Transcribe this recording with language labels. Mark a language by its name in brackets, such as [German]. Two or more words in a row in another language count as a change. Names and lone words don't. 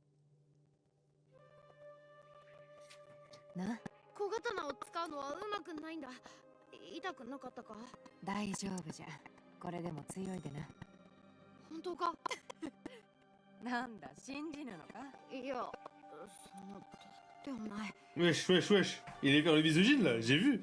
[Japanese] な、小刀を使うのはうまくないんだ。痛くなかったか？大丈夫じゃ。これでも強いでな。本当か？なんだ、信じぬのか？いや、そんなでもない。 [French] Wesh, wesh, wesh. Il est vers le misogyne là, j'ai vu.